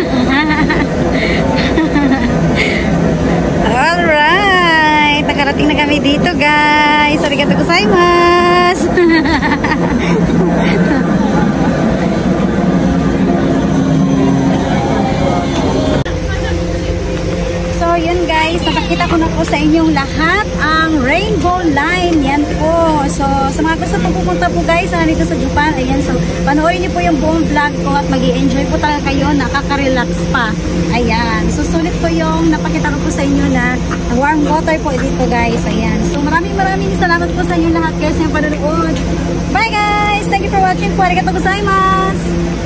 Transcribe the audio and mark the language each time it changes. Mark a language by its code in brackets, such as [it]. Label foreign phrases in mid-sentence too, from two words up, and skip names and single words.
[tl] Alright. Nakarating na kami dito, guys. [ja] ありがとうございます. [tl] So, yun guys, napakita ko na po sa inyong lahat ang Rainbow Line. Yan po. So, sa mga gusto po pupunta po guys, nandito sa Japan, ayan. So, panoorin niyo po yung buong vlog ko at mag-i-enjoy po talaga kayo, nakaka-relax pa. Ayan. So, sulit po yung napakita ko po sa inyo na [en] warm water [tl] po dito guys. Ayan. So, maraming salamat po sa inyo lahat guys yung panonood. [en] Bye guys! Thank you for watching po. [ja] ありがとうございます!